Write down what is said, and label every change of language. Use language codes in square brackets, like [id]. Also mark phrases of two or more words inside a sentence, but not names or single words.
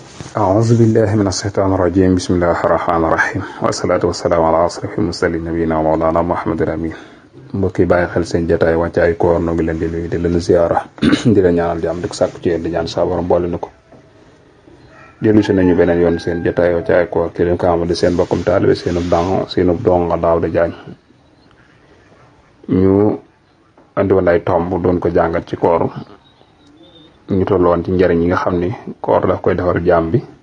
[ar] أعوذ بالله من الشيطان الرجيم بسم الله الرحمن الرحيم والصلاة والسلام على أشرف المرسلين نبينا مولانا محمد الأمين [wo] mbokki bàyyi xel seen jotaay wàccaay koor no ngi leen di nuyu di leen ziara di leen ñaanal jàmm di ko sàkku ci yéen di ñaan sa borom boole na ko dellu si nañu beneen yoon seen jotaay wàccaay koor ki leen ko amal seen bokkum taalibe seenub donga daaw da jaañ ñu andi woon ay tomb doon ko jàngat ci koor ñu tolloon ci njariñ yi nga xam ni koor daf koy defar jaam bi